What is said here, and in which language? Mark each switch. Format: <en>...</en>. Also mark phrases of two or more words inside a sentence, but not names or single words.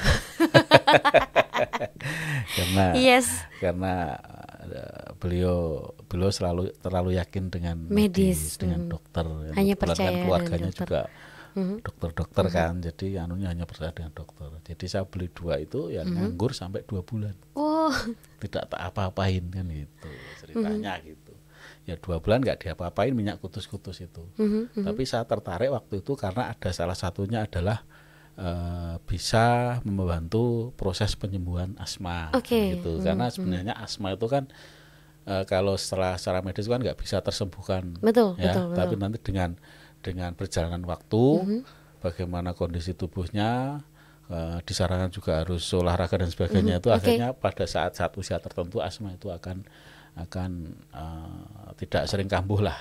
<id>karena beliau selalu terlalu yakin dengan medis, dengan dokter. Hanya percaya dengan keluarganya dengan dokter. juga dokter-dokter kan, jadi anunya hanya percaya dengan dokter. Jadi saya beli 2 itu yang nganggur sampai 2 bulan. Tidak tak apa-apain kan gitu ceritanya gitu. Ya 2 bulan nggak diapa-apain minyak kutus-kutus itu. Tapi saya tertarik waktu itu karena ada salah satunya adalah bisa membantu proses penyembuhan asma gitu. Karena sebenarnya asma itu kan kalau secara medis kan nggak bisa tersembuhkan. Betul. Tapi nanti dengan perjalanan waktu, bagaimana kondisi tubuhnya, disarankan juga harus olahraga dan sebagainya, itu akhirnya pada saat usia tertentu asma itu akan tidak sering kambuh lah.</id>